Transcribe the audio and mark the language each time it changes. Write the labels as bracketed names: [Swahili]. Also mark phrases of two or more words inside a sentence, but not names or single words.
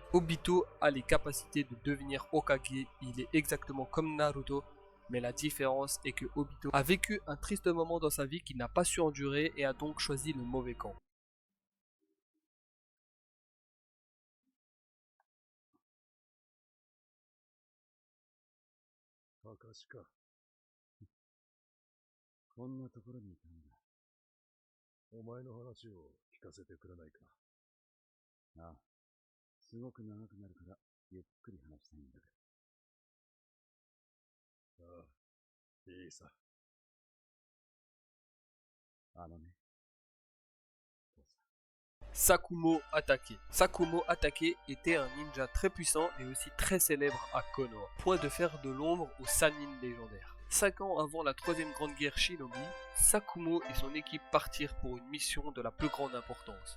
[French] Obito a les capacités de devenir Hokage, il est exactement comme Naruto, mais la différence est que Obito a vécu un triste moment dans sa vie qu'il n'a pas su endurer et a donc choisi le mauvais camp. [Japanese] Kakashi か。こんなところにいたんだ。お前の話を聞かせてくれないか。ああ、すごく長くなるからゆっくり話したいんだけど。ああ、いいさ。 [French] Sakumo Atake. Sakumo Atake était un ninja très puissant et aussi très célèbre à Konoha, point de faire de l'ombre au Sannin légendaire. 5 ans avant la troisième grande guerre Shinobi, Sakumo et son équipe partirent pour une mission de la plus grande importance.